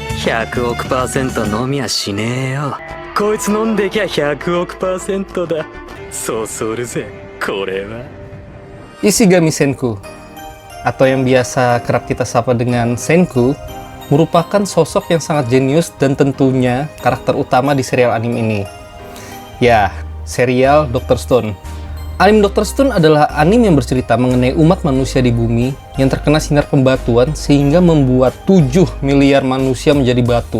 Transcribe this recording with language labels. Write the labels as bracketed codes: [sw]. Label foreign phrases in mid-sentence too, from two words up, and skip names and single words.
[ja] 100 億%飲みはしねえよ。こいつ飲んできゃ100億%だ。そうするぜ、これは。 [id] Ishigami Senku, atau yang biasa kerap kita sapa dengan Senku, merupakan sosok yang sangat jenius dan tentunya karakter utama di serial anime ini. Ya, serial Dr. Stone. Anime Dr. Stone adalah anime yang bercerita mengenai umat manusia di bumi yang terkena sinar pembatuan sehingga membuat 7 miliar manusia menjadi batu.